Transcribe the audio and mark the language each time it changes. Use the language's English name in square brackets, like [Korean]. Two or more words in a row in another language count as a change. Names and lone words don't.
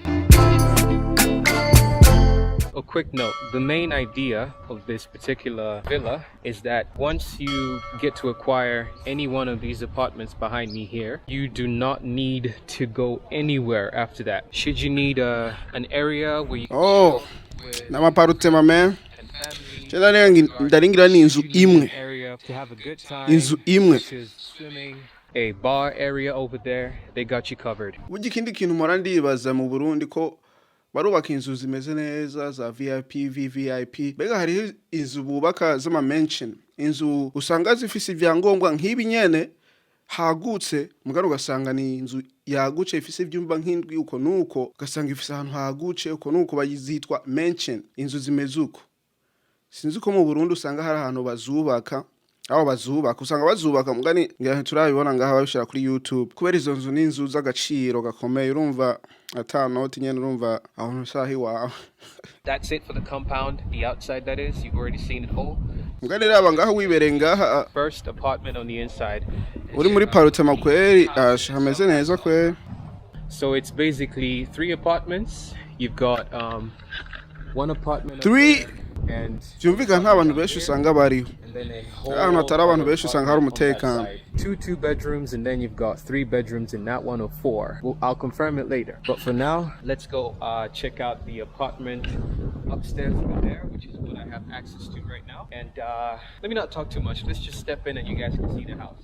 [English] A quick note, the main idea of this particular villa is that once you get to acquire any one of these apartments behind me here, you do not need to go anywhere after that. Should you need an area where you [Rundi] n'amaparutema man ndaringira ni inzu imwe [English] to have a good time, [Rundi] inzu imwe [English] swimming, a bar area over there, they got you covered. [Rundi] Burya ikindi kintu mpora ndibaza mu Burundi ko barubaka inzu zimeze neza za VIP VVIP bega hari inzu bubaka z'ama mansion inzu usanga zifise ivyangombwa nk'ibi nyene hagutse mugaro ugasanga ni inzu yaguce ifise ivyumba nk'indwi uko nuko ugasanga ifise ahantu haguce uko nuko bayizitwa mansion inzu zimeze uko sinzi ko mu Burundi usanga hari ahantu bazubaka aho bazubaka usanga bazubaka mugani ngira turabibona ngaha babishira kuri YouTube kubera izo nzu n'inzu z'agaciro gakomeye urumva ata note nyene urumva aho nsahi wawe. [English] That's it for the compound, the outside that is, you've already seen it all. [Rundi] Mugani raba ngaha wibereye ngaha [English] First apartment on the inside. [Rundi] Uri muri parutema kweri hameze neza kweri. [English] So it's basically 3 apartments. You've got one apartment 3 and [Rundi] byumvikana nta bantu benshi usanga bariho [English] and then a whole [Rundi] ahantu hatari abantu [English] other [Rundi] benshi usanga hari [English] apartment on that [Rundi] umutekano. [English] side. Two bedrooms, and then you've got 3 bedrooms in that one of 4. Well, I'll confirm it later. But for now, let's go check out the apartment upstairs over there, which is what I have access to right now. And let me not talk too much. Let's just step in and you guys can see the house.